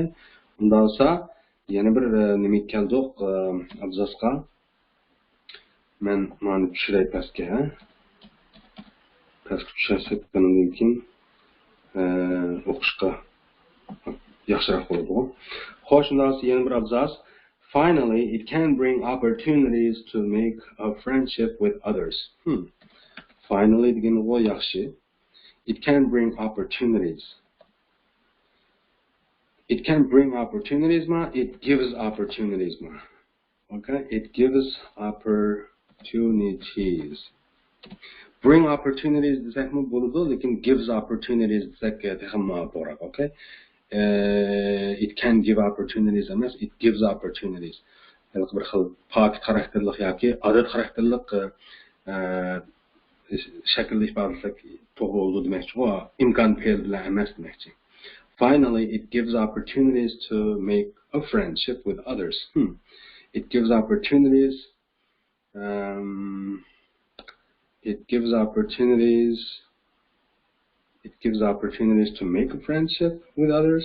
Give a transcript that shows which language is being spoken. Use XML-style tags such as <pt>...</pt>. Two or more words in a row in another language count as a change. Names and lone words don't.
<uz>Undan olsa, yana bir nima keldik abzasga. Men mana tushiray pastga, pastga tushirsak, bundan keyin o'qishga yaxshiroq bo'ladi. Xo'sh, undan so'ng yana bir abzas.</uz> <en>Finally, it can bring opportunities to make a friendship with others. Finally,</en> <uz>degani bu yaxshi.</uz> <en>It can bring opportunities. It can bring opportunities, ma. It gives opportunities, ma. Okay? It gives opportunities. Bring opportunities</en> <uz>desakmi bo'ladi, lekin</uz> <en>gives opportunities</en> <uz>desak texmo to'g'ri, okay?</uz> <en>It can give opportunities emas, it gives opportunities.</en> <uz>Bir xil pok xarakterlik yoki odat xarakterlik shaklda ifodalasak to'g'ri bo'ladi demoqchi. Bu imkon fel bilan emas demoqchi.</uz> <en>Finally, it gives opportunities to make a friendship with others. It gives opportunities. It gives opportunities. It gives opportunities to make a friendship with others.</en>